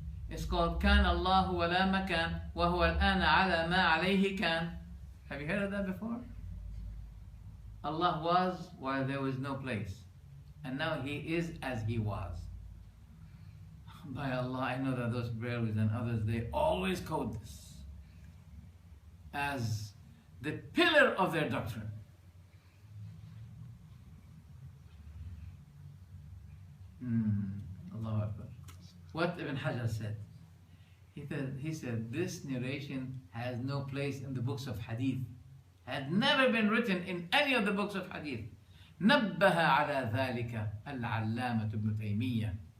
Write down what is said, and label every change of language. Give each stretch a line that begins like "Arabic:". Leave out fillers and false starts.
English: It's called
Arabic: كان الله ولا مكان وهو الآن على ما عليه كان.
English: Have you heard of that before? Allah was while there was no place, and now He is as He was. By Allah, I know that those Brahmins and others, they always quote this as the pillar of their doctrine. Allahu Akbar. What Ibn Hajar said. He said this narration has no place in the books of Hadith. Had never been written in any of the books of Hadith.
Arabic: نبه على ذلك العلامة ابن تيمية.